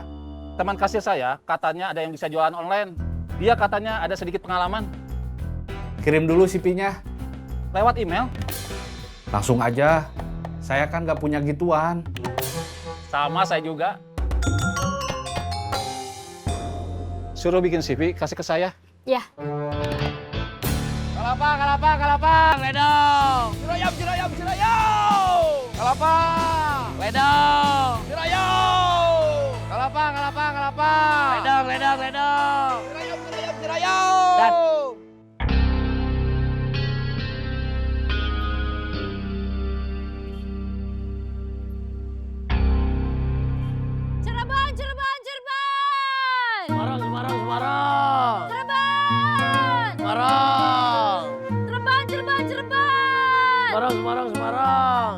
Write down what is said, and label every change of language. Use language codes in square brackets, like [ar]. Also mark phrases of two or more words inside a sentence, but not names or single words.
[id] teman kasir saya katanya ada yang bisa jualan online. Dia katanya ada sedikit pengalaman. kirim dulu CV-nya. Lewat email, Langsung aja. Saya kan nggak punya gituan. sama saya juga. Suruh bikin CV, kasih ke saya. Ya. Kelapa, ledong. Cirayam. Kelapa. Ledang. Cirayam. Kelapa. Ledang. Cirayam. Dan. Cirebon. Semarang. Cirebon. Semarang.